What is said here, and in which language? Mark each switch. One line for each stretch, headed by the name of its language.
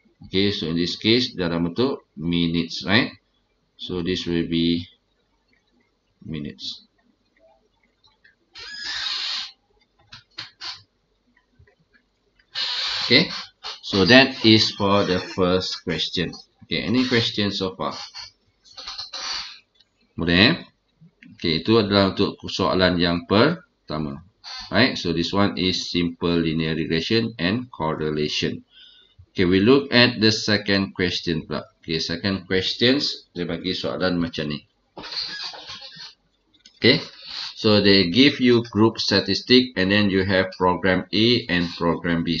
English: Okay, so in this case
Malay: dalam bentuk
English: minutes, right? So this will be minutes. Okay, so that is for the first question. Okay, any questions so far?
Malay: Boleh? Okay, itu adalah untuk soalan yang pertama.
English: Right, so this one is simple linear regression and correlation. Okay, we look at the second question pula. Okay, second questions,
Malay: dia bagi soalan macam ni.
English: Okay, so they give you group statistic and then you have program A and program B.